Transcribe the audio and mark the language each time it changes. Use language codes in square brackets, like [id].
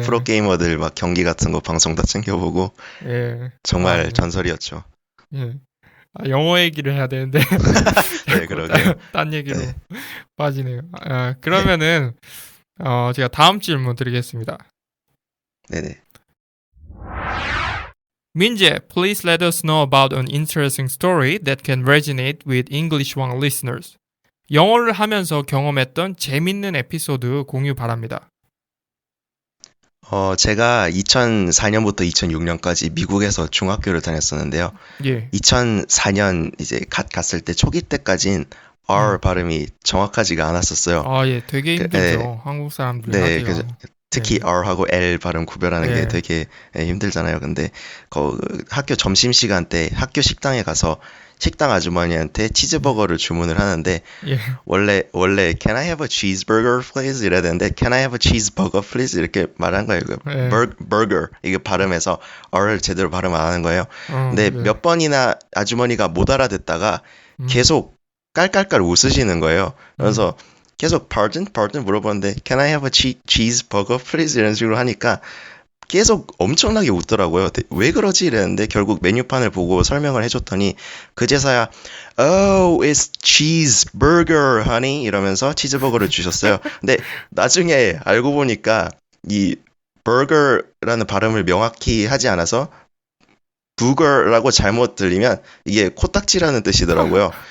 [ko] 프로게이머들 막 경기 같은 거 방송 다 챙겨보고 예, 정말 예, 전설이었죠. 예. 영어 얘기를 해야 되는데, 네, 자꾸 그러게요. 딴 얘기로 네, 빠지네요. 네, 그러면은, 제가 다음 질문 드리겠습니다. 네네. [en] 민재, please let us know about an interesting story that can resonate with English One listeners. [ko] 영어를 하면서 경험했던 재밌는 에피소드 공유 바랍니다. 제가 2004년부터 2006년까지 미국에서 중학교를 다녔었는데요. 예. 2004년 이제 갔을 때 초기 때까진 R 음. 발음이 정확하지가 않았었어요. 예, 되게 네, 힘들죠. 한국 사람들이 네, 하기가. 특히 예. R하고 L 발음 구별하는 게 예. 되게 힘들잖아요. 근데 학교 점심시간 때 학교 식당에 가서 식당 아주머니한테 예. 치즈버거를 주문을 하는데 예. 원래 [en] Can I have a cheeseburger please? [ko] 이래야 되는데 [en] Can I have a cheeseburger please? [ko] 이렇게 말한 거예요. 그 예. burger 이게 발음해서 R을 제대로 발음 안 하는 거예요. 근데 예. 몇 번이나 아주머니가 못 알아듣다가 음. 계속 깔깔깔 웃으시는 거예요. 음. 그래서 계속 [en] pardon [ko] 물어보는데 [en] Can I have a cheeseburger please? [ko] 이런 식으로 하니까 계속 엄청나게 웃더라고요. 왜 그러지? 이랬는데 결국 메뉴판을 보고 설명을 해줬더니 그제서야 [en] Oh, it's cheeseburger, honey [ko] 이러면서 치즈버거를 주셨어요. 근데 나중에 알고 보니까 이 burger라는 발음을 명확히 하지 않아서 burger라고 잘못 들리면 이게 코딱지라는 뜻이더라고요.